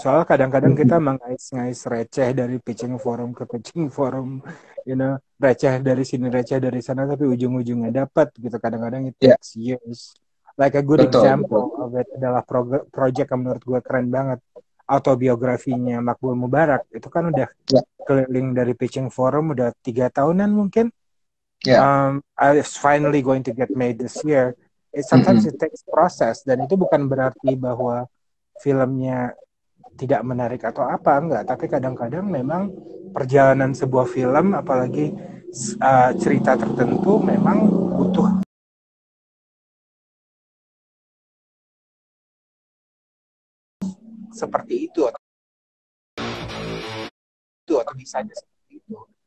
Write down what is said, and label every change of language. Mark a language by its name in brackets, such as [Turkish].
[Indonesian] Soalnya kadang-kadang kita mengais-ngais receh dari pitching forum ke pitching forum, receh dari sini, receh dari sana, tapi ujung-ujungnya dapat gitu. Kadang-kadang [English] it takes years. Like a good example of it [Indonesian] adalah project yang menurut gue keren banget. autobiografinya Makbul Mubarak itu kan udah Ya, keliling dari pitching forum udah 3 tahunan mungkin. ya. [English] It's finally going to get made this year. Sometimes Mm-mm. it takes process [Indonesian] dan itu bukan berarti bahwa filmnya tidak menarik atau apa, enggak. Tapi kadang-kadang memang perjalanan sebuah film, apalagi cerita tertentu, memang butuh seperti itu atau bisa aja seperti itu.